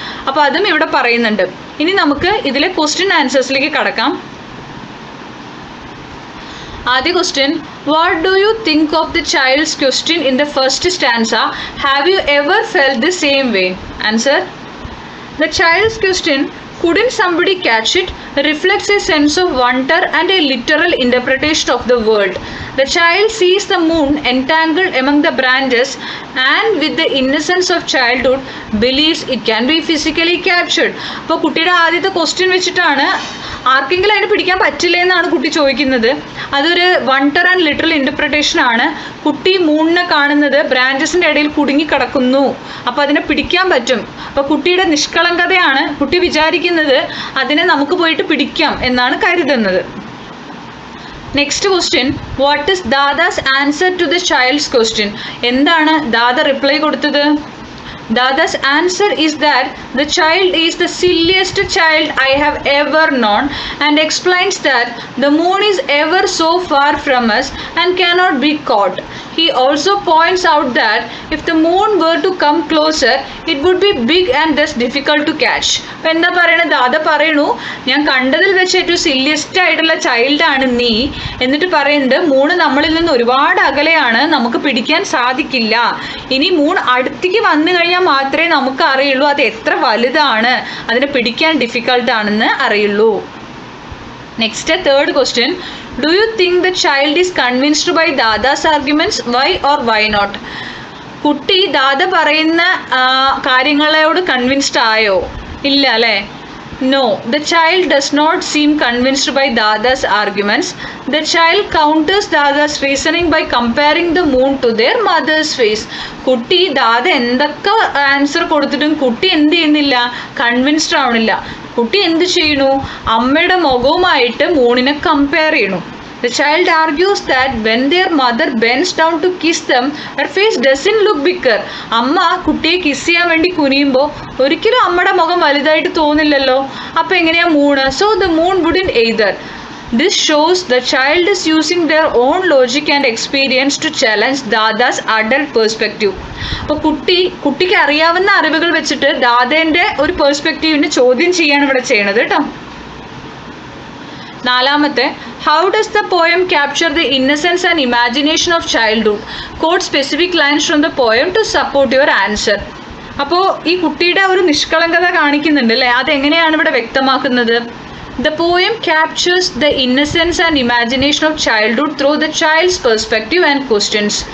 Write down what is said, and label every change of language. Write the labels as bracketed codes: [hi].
[ml] അപ്പോൾ അതും ഇവിടെ പറയുന്നുണ്ട്. ഇനി നമുക്ക് ഇതിലെ ക്വസ്റ്റ്യൻ ആൻസേഴ്സിലേക്ക് കടക്കാം. [en] ആദ്യ question, what do you think of the child's question in the first stanza? Have you ever felt the same way? Answer, the child's question Couldn't somebody catch it? Reflects a sense of wonder and a literal interpretation of the world. The child sees the moon entangled among the branches and with the innocence of childhood believes it can be physically captured. [ml] അപ്പോൾ കുട്ടിയുടെ ആദ്യത്തെ question വെച്ചിട്ടാണ് ആർക്കെങ്കിലും അതിനെ പിടിക്കാൻ പറ്റില്ല എന്നാണ് കുട്ടി ചോദിക്കുന്നത്. അതൊരു വണ്ടർ ആൻഡ് ലിറ്ററൽ ഇൻ്റർപ്രിട്ടേഷൻ ആണ്. കുട്ടി മൂണിനെ കാണുന്നത് ബ്രാഞ്ചസിൻ്റെ ഇടയിൽ കുടുങ്ങിക്കിടക്കുന്നു, അപ്പോൾ അതിനെ പിടിക്കാൻ പറ്റും. അപ്പോൾ കുട്ടിയുടെ നിഷ്കളങ്കതയാണ് കുട്ടി വിചാരിക്കുന്നത് അതിനെ നമുക്ക് പോയിട്ട് പിടിക്കാം എന്നാണ് കരുതുന്നത്. Next question, what is ദാദാസ് answer to the child's question? എന്താണ് ദാദ റിപ്ലൈ കൊടുത്തത്? [en] Dada's answer is that the child is the silliest child I have ever known and explains that the moon is ever so far from us and cannot be caught. He also points out that if the moon were to come closer, it would be big and thus difficult to catch. [ml] അപ്പോൾ എന്താ പറയണത്? ദാദ പറയണു, ഞാൻ കണ്ടതിൽ വെച്ച് ഏറ്റവും silliest ആയിട്ടുള്ള ചൈൽഡാണ് നീ. എന്നിട്ട് പറയുന്നത് മൂൺ നമ്മളിൽ നിന്ന് ഒരുപാട് അകലെയാണ്, നമുക്ക് പിടിക്കാൻ സാധിക്കില്ല. ഇനി മൂൺ അടുത്തേക്ക് വന്നു കഴിഞ്ഞാൽ മാത്രമേ നമുക്ക് അറിയുള്ളൂ അത് എത്ര വലുതാണ്, അതിനെ പിടിക്കാൻ ഡിഫിക്കൽട്ടാണെന്ന് അറിയുള്ളൂ. [en] Next third question, do you think the child is convinced by Dada's arguments? Why or why not? [ml] കുട്ടി ദാദ പറയുന്ന കാര്യങ്ങളോട് കൺവിൻസ്ഡ് ആയോ? ഇല്ല അല്ലേ? [en] No, the child does not seem convinced by Dada's arguments. The child counters Dada's reasoning by comparing the moon to their mother's face. [ml] കുട്ടി ദാദ എന്തൊക്കെ answer കൊടുത്തിട്ടും കുട്ടി എന്ത് ചെയ്യുന്നില്ല? കൺവിൻസ്ഡ് ആവണില്ല. കുട്ടി എന്ത് ചെയ്യണു? അമ്മയുടെ മുഖവുമായിട്ട് മൂണിനെ കമ്പയർ ചെയ്യണു. [en] The child argues that when their mother bends down to kiss them, her face doesn't look bigger. [ml] അമ്മ കുട്ടിയെ കിസ് ചെയ്യാൻ വേണ്ടി കുനിയുമ്പോൾ ഒരിക്കലും അമ്മയുടെ മുഖം വലുതായിട്ട് തോന്നില്ലല്ലോ. അപ്പോൾ എങ്ങനെയാ Moon? [en] So the moon wouldn't either. This shows the child is using their own logic and experience to challenge Dada's adult perspective. [ml] അപ്പോൾ കുട്ടിക്ക് അറിയാവുന്ന അറിവുകൾ വെച്ചിട്ട് ദാദേൻ്റെ ഒരു പെർസ്പെക്റ്റീവിനെ ചോദ്യം ചെയ്യാണ് ഇവിടെ ചെയ്യണത് കേട്ടോ. [en] നാലാമത്തെ, how does the poem capture the innocence and imagination of childhood? Quote specific lines from the poem to support your answer. [ml] അപ്പോൾ ഈ കുട്ടിയുടെ ഒരു നിഷ്കളങ്കത കാണിക്കുന്നുണ്ട് അല്ലേ? അതെങ്ങനെയാണ് ഇവിടെ വ്യക്തമാക്കുന്നത്? [en] The poem captures the innocence and imagination of childhood through the child's perspective and questions.